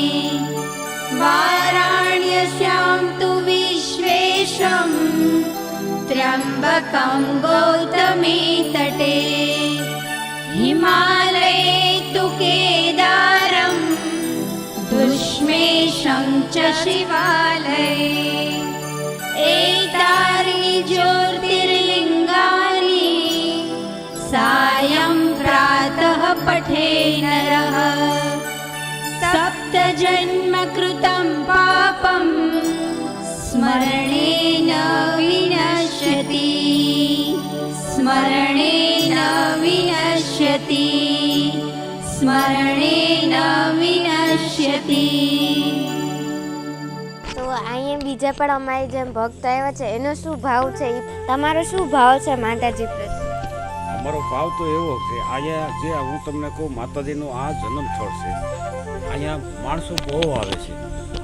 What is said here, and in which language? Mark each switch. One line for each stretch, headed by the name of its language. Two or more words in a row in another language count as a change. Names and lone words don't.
Sanskrit: વારાણ્યસ્યામ તુ વિશ્વેશમ ત્ર્યંબકમ ગૌતમી તટે હિમાલયે તુ કેદારમ દુષ્મેશં ચ શિવાલયે एतानि ज्योतिर्लिङ्गानि सायं प्रातः पठे नरः सप्तजन्म कृतं पापं स्मरणेन विनश्यति स्मरणेन विनश्यति स्मरणेन विनश्यति.
Gujarati: તો અહીંયા બીજા પણ અમારી જેમ ભક્ત આવ્યા છે, એનો શું ભાવ છે, તમારો શું ભાવ છે માતાજી પ્રત્યે? અમારો ભાવ તો એવો કે અહીંયા જે હું તમને કહું માતાજીનો આ જન્મ સ્થળ છે. અહીંયા માણસો બહુ આવે છે